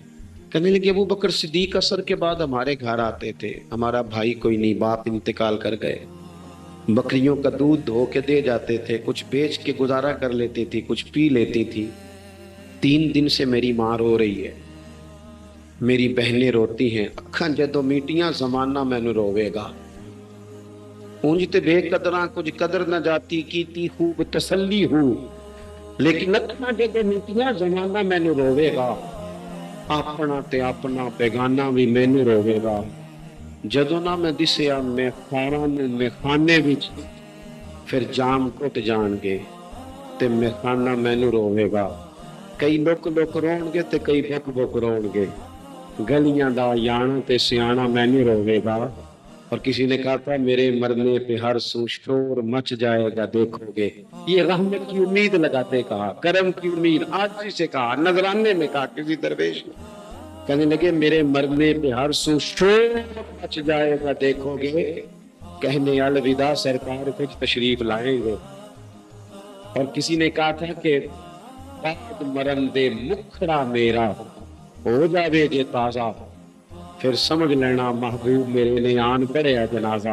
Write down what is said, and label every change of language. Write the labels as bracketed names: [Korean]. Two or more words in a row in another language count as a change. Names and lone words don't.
[Urdu] کہنے لگے ابو بکر صدیق عصر کے بعد ہمارے گھر آتے تھے، ہمارا بھائی کوئی نہیں، باپ انتقال کر گئے، بکریوں کا دودھ دھو کے دے جاتے تھے، کچھ بیچ کے گزارا کر لیتی تھی، کچھ پی لیتی تھی، 3 دن سے میری ماں رو رہی ہے، میری بہنیں روتی ہیں، [Punjabi] اکھاں جدوں میٹیاں زمانہ مینوں روے گا، اونج تے بے قدراں کچھ قدر نہ جاتی، کیتی خوب تسلی ہوں، لیکن اکھاں جدوں میٹیاں زمانہ مینوں روے گا، اپنا تے اپنا بیگانہ بھی مینوں روے گا، جدوں نہ میں دسیا میں خانے وچ پھر جام کٹ جان گے تے میں خانہ مینوں روے گا، کئی لوک لوک رون گے تے کئی بک بک رون گے، گلیاں دا یانا تے سیانا مینوں روے گا، [Urdu] اور کسی نے کہا تھا میرے مرنے پہ ہر سو شور مچ جائے گا دیکھو گے، یہ رحمت کی امید لگاتے کہا، کرم کی امید، آج سے کہا، نذرانے میں کہا کسی درویش نے، کہنے لگے میرے مرنے پہ ہر سو شور مچ جائے گا دیکھو گے، کہنے الوداع سرکار کچھ تشریف لائیں گے، اور کسی نے کہا تھا کہ [Punjabi] بعد مرن دے مکھڑا میرا ہو جاوے جے تازہ، پھر سمجھ لینا محبوب میرے نے آن پڑیا جنازہ۔